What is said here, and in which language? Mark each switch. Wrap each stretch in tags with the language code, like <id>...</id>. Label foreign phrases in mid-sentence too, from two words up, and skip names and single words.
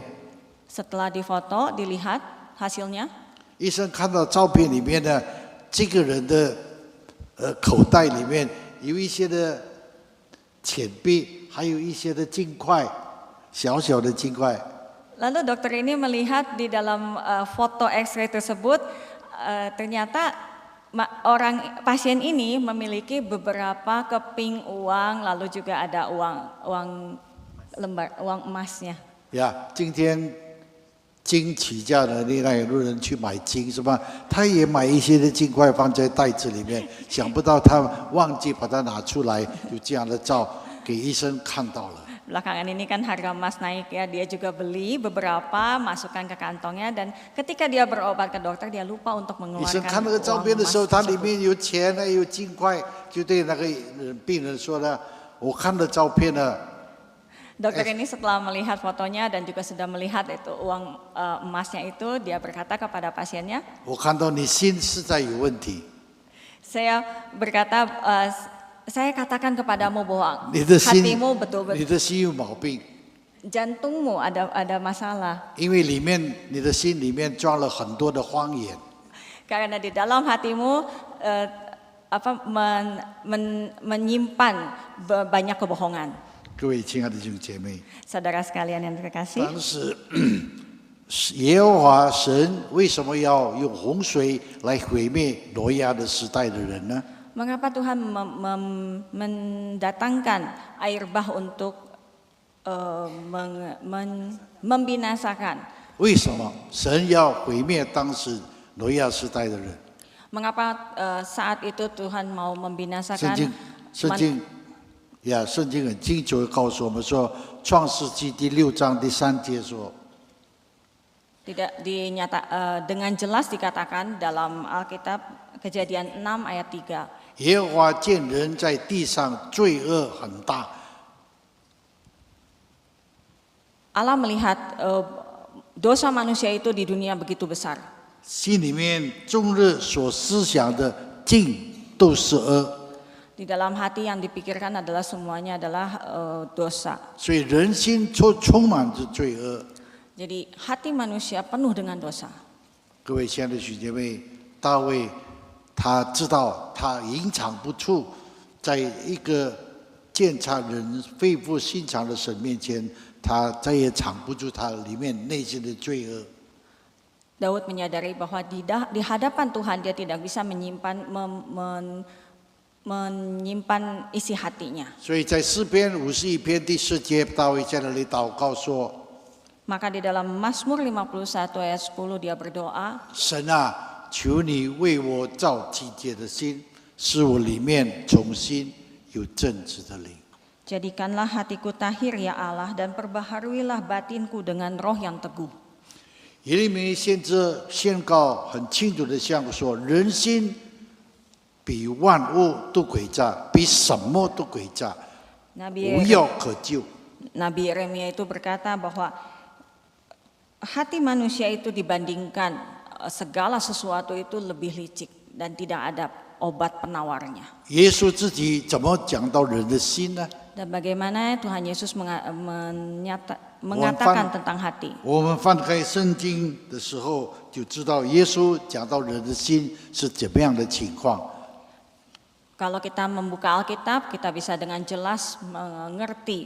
<id>Setelah difoto, dilihat hasilnya,</id> <zh>医生看到照片里面呢，这个人的口袋里面有一些的钱币，还有一些的金块，小小的金块。</zh> <id>Lalu dokter ini melihat di dalam foto X-ray tersebut, ternyata pasien ini memiliki beberapa keping uang, lalu juga ada uang emasnya.</id> <zh>呀，今天金起价的，另外有路人去买金是吧？他也买一些的金块放在袋子里面，想不到他忘记把它拿出来，就这样的照给医生看到了。</zh> <id>Belakangan ini kan harga emas naik ya, dia juga beli beberapa, masukkan ke kantongnya, dan ketika dia berobat ke dokter dia lupa untuk</id> <zh>医生</zh> <id>mengeluarkan</id> <zh>看那个照</zh> <id>uang</id> <zh>片的</zh> <id>emas</id> <zh>时候，它里</zh> <id>tersebut.</id> <zh>面有钱呢，有金块，就对那个病人说了：“我看了照片了。”</zh> <id>Dokter ini setelah melihat fotonya dan juga sudah melihat itu uang emasnya itu, dia berkata kepada pasiennya,</id> <zh>我看到你心实在有问题，</zh> <id>saya berkata, saya katakan kepadamu bahwa</id> <zh>你的心</zh> <id>hatimu betul-betul,</id> <zh>你的心有毛病，</zh> <id>jantungmu ada masalah.</id> <zh>因为里面你的心里面装了很多的谎言。</zh> <id>Karena di dalam hatimu menyimpan banyak kebohongan.</id> <zh>各位亲爱的弟兄姐妹，</zh> <id>Saudara sekalian yang terkasih,</id> <zh>当时耶和华神为什么要用洪水来毁灭挪亚的时代的人呢？</zh> <id>mengapa Tuhan mendatangkan air bah untuk membinasakan?</id> <zh>为什么神要毁灭当时挪亚时代的人？</zh> <id>Mengapa saat itu Tuhan mau</id> <zh>圣</zh> <id>membinasakan</id> <zh>经，圣经，圣经很清楚地告诉我们说，《创世纪》第6章第3节说，</zh> <id>tidak dengan jelas dikatakan dalam Alkitab Kejadian 6 ayat 3.</id> <zh>耶和华见人在地上罪恶很大，</zh> <id>Allah melihat dosa manusia itu di dunia begitu besar.</id> <zh>心里面终日所思想的尽都是恶，</zh> <id>Di dalam hati yang dipikirkan adalah semuanya adalah dosa.</id> <zh>所以人心充满着罪恶。</zh> <id>Jadi hati manusia penuh dengan dosa.</id> <zh>各位亲爱的弟兄姐妹，大卫他知道他隐藏不住，在一个鉴察人肺腑心肠的神面前，他再也藏不住他里面内心的罪恶。</zh> <id>Daud menyadari bahwa di hadapan Tuhan dia tidak bisa menyimpan isi hatinya.</id> <zh>所以在诗篇51篇第4节，大卫在那里祷告说</zh> <id>Maka di dalam Mazmur 51 ayat 10 dia berdoa,</id> <zh>神啊，求你为我造清洁的心，使我里面重新有正直的灵。</zh> <id>Jadikanlah hatiku tahir ya Allah dan perbaharuilah batinku dengan roh yang teguh.</id> <zh>耶利米先知宣告很清楚的向我说：人心比万物都诡诈，比什么都诡诈，无药可救。</zh> <id>Nabi Yeremia itu berkata bahwa hati manusia itu dibandingkan segala sesuatu itu lebih licik dan tidak ada obat penawarnya.</id> <zh>耶稣自己怎么讲到人的心呢？</zh> <id>Dan bagaimana Tuhan Yesus mengatakan tentang hati.</id> <zh>我们翻开圣经的时候，就知道耶稣讲到人的心是怎么样的情况。</zh> <id>Kalau kita membuka Alkitab, kita bisa dengan jelas mengerti.</id>